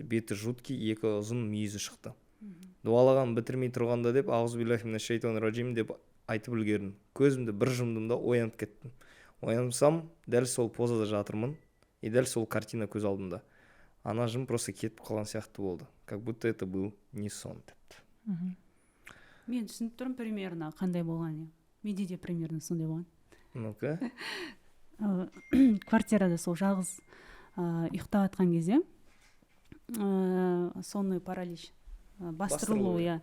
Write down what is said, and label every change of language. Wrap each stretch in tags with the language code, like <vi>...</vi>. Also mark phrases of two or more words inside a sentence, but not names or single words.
<kk>Беті жуткий, екі ұзын мүйізі шықты. Дуалаған бітірмей тұрғанда деп,</kk> <ar>أعوذ بالله من الشيطان الرجيم</ar> <kk>деп айтып үлгердім. Көзімді бір жұмдым да оянып кеттім. Оянсам, дәл сол позада жатырмын, и дәл сол картина көз алдымда. Ана жын просто кетіп қалған сияқты болды.</kk> <ru>Как будто это был не сон депті.</ru> <kk>Мен түсініп тұрмын примерно қандай болған. Менде де примерно сондай болған. Ну-ка. Квартирада сол жалғыз ұйықтап жатқан кезде</kk> <ru>сонный паралич,</ru> <kk>бастырылу, иә.</kk>